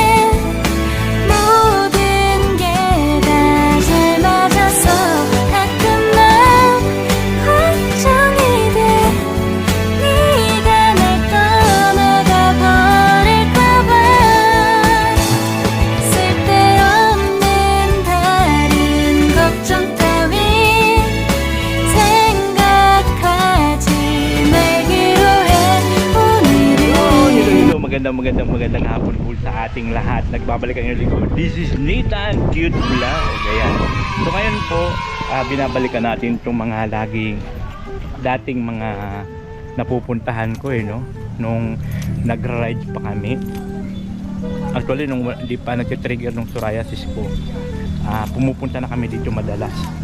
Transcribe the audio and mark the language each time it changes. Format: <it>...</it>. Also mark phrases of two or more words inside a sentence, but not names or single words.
<ko>모든 게 다 잘 맞아서 가끔 난 걱정이 돼 네가 날 떠나가 버릴까봐 쓸데없는 다른 걱정 따윈 생각하지 말기로 해 오늘은</ko> <tl>Magandang hapon po sa ating lahat. Nagbabalik ang lingkod.</tl> <en>This is Nathan Cute Vlog.</en> <tl>Ayan. So ngayon po, binabalikan natin itong mga dating mga napupuntahan ko no? Nung nagra-ride pa kami. Actually, nung hindi pa nag-trigger nung psoriasis ko, pumupunta na kami dito madalas.</tl>